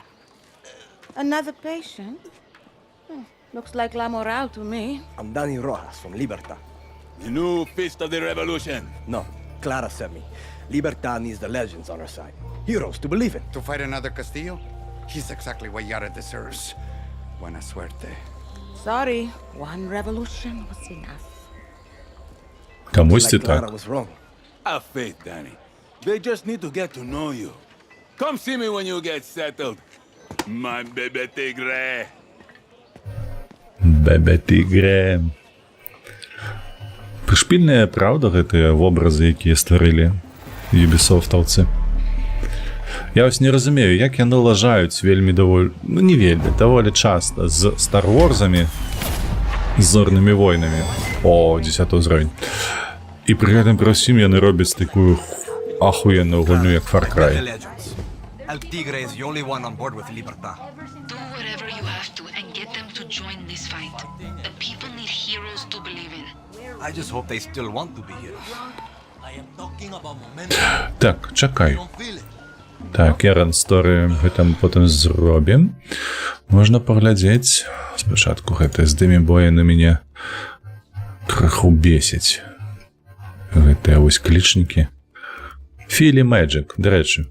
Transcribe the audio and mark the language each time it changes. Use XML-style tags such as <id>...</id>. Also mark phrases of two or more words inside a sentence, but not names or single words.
<en>Another patient? Looks like La Moral to me. I'm Danny Rojas from Libertad. The new fist of the revolution. No, Clara sent me. Libertad needs the legends on her side. Heroes to believe in. To fight another Castillo? He's exactly what Yara deserves.</en> <es>Buena suerte.</es> <en>Sorry, one revolution was enough.</en> <uk>Комусь</uk> <en>Like</en> <be>так.</be> <en>Clara was wrong. Have faith, Danny. They just need to get to know you. Come see me when you get settled. My baby tigre.</en> <es>bebé tigre.</es> <be>Прышпільныя, правда, гэтыя вобразы, якія стварылі юбісофтаўцы. Я ось не разумею, як яны лажаюць вельмі даволі... Ну, не вельмі, даволі часта з Star Wars'амі, з Зорнымі войнамі. О, 10 ўзровень. І пры гэтым пры ўсім яны робяць такую ахуенную гульню, як Far Cry.</be> <en>El Tigre is the only one on board with Libertad. Do whatever you have to and get them to join this fight. The people need heroes to believe in. I just hope they still want to be heroes. I am talking about momentum.</en> <be>Так, чакай.</be> <en>Don't feel it.</en> <be>Так, Яран Сторы гэта мы потым зробім. Можна паглядзець. Спачатку гэтыя здымі боя на мяне крыху бесіць. Гэтыя вось клічнікі. Філі Мэджик, дарэчы.</be>